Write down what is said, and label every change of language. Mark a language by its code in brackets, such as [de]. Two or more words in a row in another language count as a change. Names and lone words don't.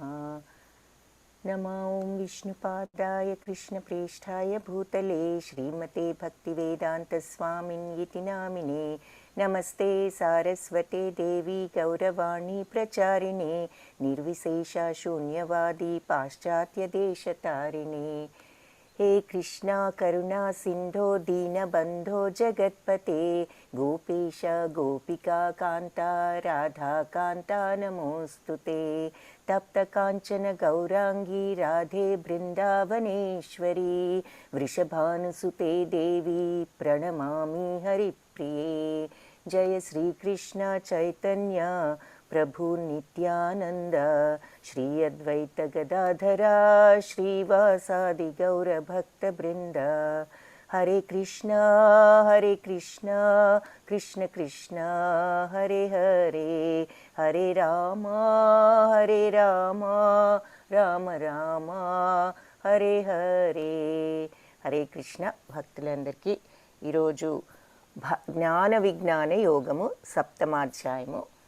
[sa] నమో ఓం విష్ణుపాదాయ కృష్ణప్రేష్ఠాయ భూతలే శ్రీమతే భక్తివేదాంతస్వామిన్యితి నామినే. నమస్తే సారస్వతే దేవి గౌరవాణి ప్రచారిణే నిర్విశేష శూన్యవాది పాశ్చాత్యదేశతారిణే. हे कृष्णा करुणा सिंधो दीनबंधो जगत्पते गोपेश गोपिका कांता राधा कांता नमोस्तुते. तप्त कांचन गौरांगी राधे बृंदावनेश्वरी वृषभानुसुते देवी प्रणमामि हरिप्रिये. जय श्री कृष्ण चैतन्य प्रभु नित्यानंद श्री अद्वैत गदाधरा श्रीवासादि गौर भक्त वृंद. हरे कृष्ण कृष्ण कृष्ण हरे हरे हरे राम राम राम हरे हरे. हरे कृष्ण. [te] భక్తులందరికీ ఈరోజు జ్ఞాన విజ్ఞాన యోగము 7వ అధ్యాయము.